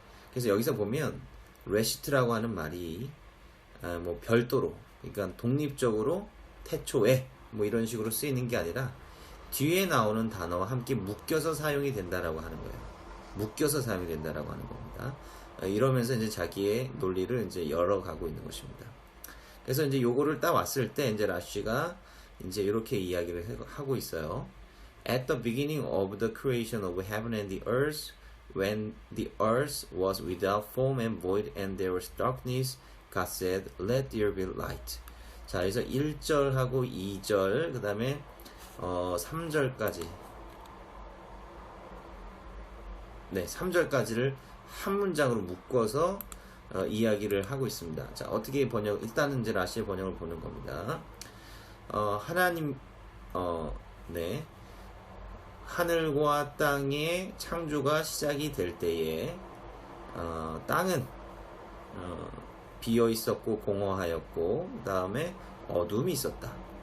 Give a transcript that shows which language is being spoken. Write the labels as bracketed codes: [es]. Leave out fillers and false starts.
[ko] 그래서 여기서 보면 레시트라고 하는 말이 뭐 별도로, 그러니까 독립적으로 태초에 뭐 이런 식으로 쓰이는 게 아니라 뒤에 나오는 단어와 함께 묶여서 사용이 된다라고 하는 거예요. 묶여서 사용이 된다라고 하는 겁니다. 이러면서 이제 자기의 논리를 이제 열어가고 있는 것입니다. 그래서 이제 요거를 딱 왔을 때 이제 라시가 이제 이렇게 이야기를 하고 있어요. [en] At the beginning of the creation of heaven and the earth, when the earth was without form and void and there was darkness, God said, let there be light. [ko] 자, 그래서 1절하고 2절, 그 다음에 3절까지, 네, 3절까지를 한 문장으로 묶어서 이야기를 하고 있습니다. 자, 어떻게 일단은 이제 라시의 번역을 보는 겁니다. 하나님, 네, 하늘과 땅의 창조가 시작이 될 때에 땅은 비어 있었고 공허하였고, 그 다음에 어둠이 있었다.